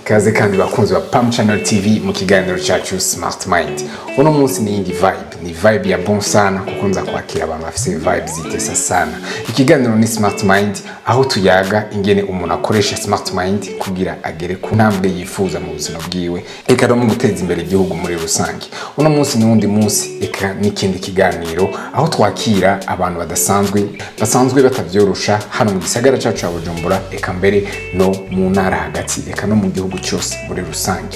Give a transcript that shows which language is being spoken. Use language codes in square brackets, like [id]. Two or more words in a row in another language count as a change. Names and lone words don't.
[rn] Kaze kandi bakunzi ba Pam Channel TV mu kiganiro cyacu Smart Mind. Uno munsi ni indi vibe, ni vibe ya bon sana kuko nza kwakira abantu bafite vibes zitesa sana. Ikiganiro ni Smart Mind aho tuyaga ingene umuntu akoresha Smart Mind kugira agere ku ntambwe yifuza mu buzima bwiwe eka no mu guteza imbere igihugu muri rusange. Uno munsi ni wundi munsi eka n'ikindi kiganiro aho twakira abantu basanzwe batavyorosha hano mu gisagara cyacu cya Bujumbura eka mbere no mu ntara hagati eka no mu gihugu cyose muri rusange.